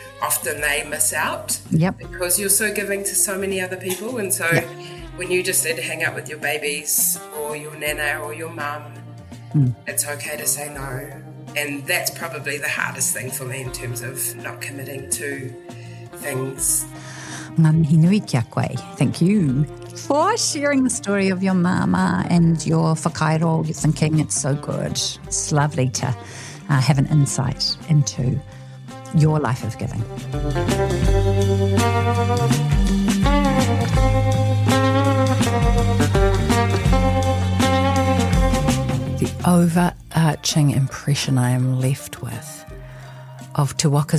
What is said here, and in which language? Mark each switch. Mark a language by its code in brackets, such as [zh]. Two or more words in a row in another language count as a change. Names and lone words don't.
[en] Often they miss out because you're so giving to so many other people. And so when you just need to hang out with your babies or your nana or your mum, it's okay to say no. And that's probably the hardest thing for me in terms of not committing to things. [mi] Ngā mihi nui kia koe. [en] Thank you for sharing the story of your mama and your whakairo, your thinking. It's so good. It's lovely to have an insight into your life of giving. The overarching impression I am left with of Te Waka's